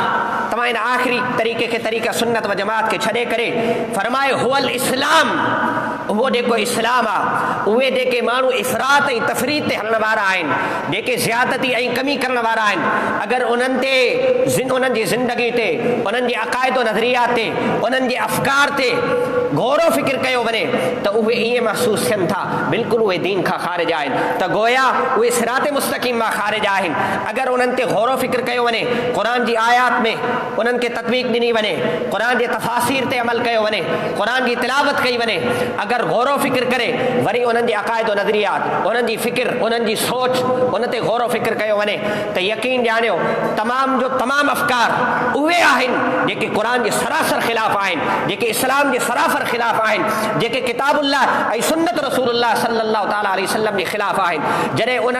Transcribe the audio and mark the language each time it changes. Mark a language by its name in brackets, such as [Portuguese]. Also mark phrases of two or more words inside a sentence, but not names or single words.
[Sindhi] तव्हां इन आख़िरी तरीक़े खे तरीक़ा सुन्नत व जमाअत खे छॾे करे फरमायो हुवल इस्लाम, उहो जेको इस्लाम आहे उहे जेके माण्हू इफ़रात ऐं तफ़रीद ते हलण वारा आहिनि, जेके ज़्यादती ऐं कमी करण वारा आहिनि, अगरि उन्हनि ते उन्हनि जी ज़िंदगी ते, उन्हनि जे अक़ाइद नज़रियात ते, उन्हनि जे अफ़कार ते गौर फ़िक्र कयो वञे त उहे ईअं महसूसु थियनि था बिल्कुलु उहे दीन खां ख़ारिज आहिनि, त गोया उहे सिरात मुस्तक़ीम मां ख़ारिज आहिनि। अगरि उन्हनि ते गौर फ़िक्र कयो वञे, क़ुरान जी आयात में उन्हनि खे तत्वीक़ ॾिनी वञे, क़ुरान जे तफ़ासीर ते अमल कयो वञे, क़ुरान जी तिलावत कई वञे, अगरि اگر غور و فکر کرے وری انہن جی عقائد و نظریات انہن جی فکر انہن جی سوچ ان تے غور و فکر کयो ونے تو یقین جانیو تمام جو تمام افکار اوے آہن جے قرآن جے سراسر خلاف آہن جے اسلام جے سراسر خلاف آہن جے کتاب اللہ ای سنت رسول اللہ [Arabic] صلی اللہ تعالی علیہ وسلم [Sindhi] جے خلاف آہن جڑے انہن